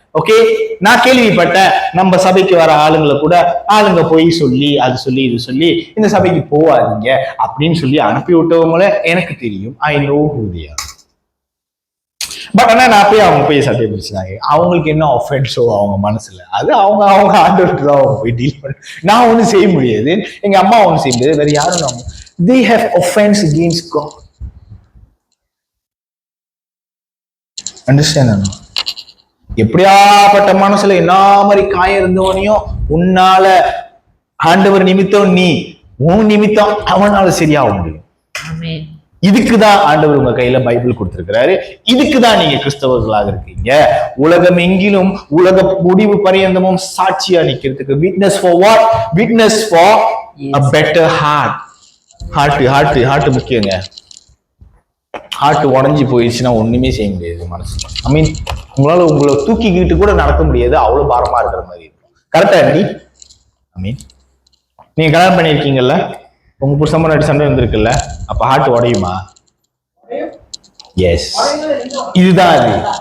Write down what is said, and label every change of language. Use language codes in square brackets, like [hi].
[ta] Okay, நான் கேள்விப்பட்டேன், நம்ம சபைக்கு வர ஆளுங்களை கூட ஆளுங்க போய் சொல்லி அது சொல்லி இது சொல்லி இந்த சபைக்கு போவாதீங்க அப்படின்னு சொல்லி அனுப்பி விட்டவங்கள எனக்கு தெரியும். [en] I know who they are. [ta] But ஆனா நான் போய் அவங்க போய் சட்டையை பிடிச்சாங்க, அவங்களுக்கு என்ன ஆஃபென்ஸோ அவங்க மனசுல, அது அவங்க ஆண்டவர்கிட்ட தான் அவங்க போய் டீல் பண்ண. நான் ஒன்றும் செய்ய முடியாது, எங்க அம்மா ஒன்றும் செய்ய முடியாது, வேற யாரும். [en] they have offense against God. Understand? [ta] எப்படியாப்பட்ட மனசுல என்ன மாதிரி காயம் இருந்தவனையும் உன்னால ஆண்டவர் நிமித்தம் நீ உன் நிமித்தம் அவனால சரியாக முடியும். இதுக்குதான் ஆண்டவர் உங்க கையில பைபிள் கொடுத்திருக்கிறாரு. இதுக்குதான் நீங்க கிறிஸ்தவர்களாக இருக்கீங்க. உலகம் எங்கிலும் உலக முடிவு பரியந்தமும் சாட்சியா நிக்கிறதுக்கு. [en] Witness for what? Witness for a better heart. [ta] Heart முக்கியங்க. ஹார்ட் உடஞ்சி போயிடுச்சுன்னா ஒண்ணுமே செய்ய முடியாது மனசு. [en] I mean, [ta] உங்களால உங்களை தூக்கிக்கிட்டு கூட நடக்க முடியாது, அவ்வளவு பாரமா இருக்கிற மாதிரி இருக்கும். கரெக்டா நீ? [en] I mean, [ta] நீங்க கல்யாணம் பண்ணிருக்கீங்கல்ல, உங்க புருஷன் முன்னாடி சண்டை இருந்திருக்குல்ல, அப்ப ஹார்ட் உடையுமா? எஸ், இதுதான் அது.